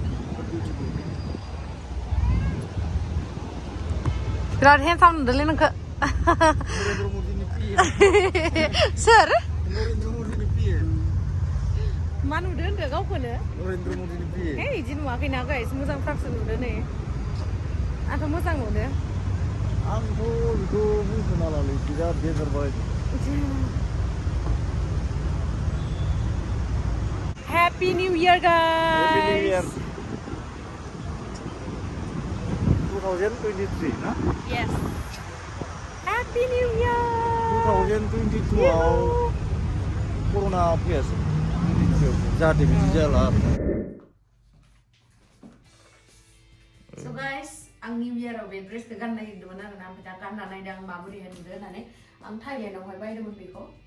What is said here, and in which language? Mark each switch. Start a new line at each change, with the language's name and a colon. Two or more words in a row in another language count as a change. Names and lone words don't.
Bodo: बिराद हेन्डसाम नुदोंलै नोंखौ सोर मा नुदों होनदों गावखौनो हे इदि नुवाखैना गाइस मोजांथारसो नुदों नै आंथ' मोजां नुदों आंथ' बेखौ बुंथ'नो हालालै बिराद डेन्जार बाय
English: Happy New Year guys
Bodo: 2023 ना
English: Yes Happy New Year
Bodo: 2022 आव कर'ना फैयासै जाहाथे बिदि जाला
English: So guys
Bodo: आं New Year आव बे ड्रेसखौ गाननो नागिरदोंमोन आरोना ओमफ्राय दा गानना नायदों आं माबोरैहाय नुदों होननानै आं थाइलेण्डआवहाय बायदोंमोन बेखौ